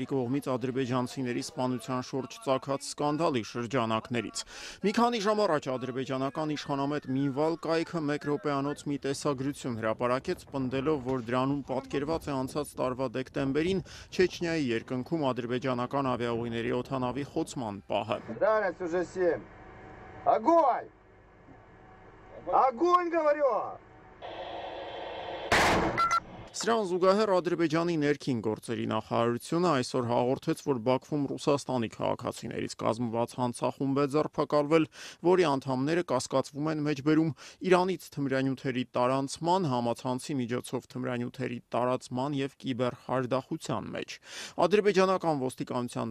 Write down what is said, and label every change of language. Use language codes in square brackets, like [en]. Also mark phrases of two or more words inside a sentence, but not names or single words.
[hy] կողմից ադրբեջանցիների սպանության շուրջ ծագած սկանդալի շրջանակներից։ Մի քանի ժամ առաջ ադրբեջանական իշխանամետ Մինվալ կայքը մեկ րոպեանոց մի տեսագրություն հրապարակեց, պնդելով, որ դրանում պատկերված է անցած տարվա դեկտեմբերին Չեչնիայի երկնքում ադրբեջանական ավիաուղիների օդանավի խոցման պահը։ Огонь! [ru] Огонь, говорю! [hy] Սրան զուգահեռ Ադրբեջանի ներքին գործերի նախարարությունը այսօր հաղորդեց, որ Բաքվում Ռուսաստանի քաղաքացիներից կազմված հանցախումբ է ձերբակալվել, որի անդամները կասկածվում են մեջբերում Իրանից թմրանյութերի տարանցման, համացանցի միջոցով թմրանյութերի տարածման եւ կիբերխարդախության մեջ։ Ադրբեջանական ոստիկանության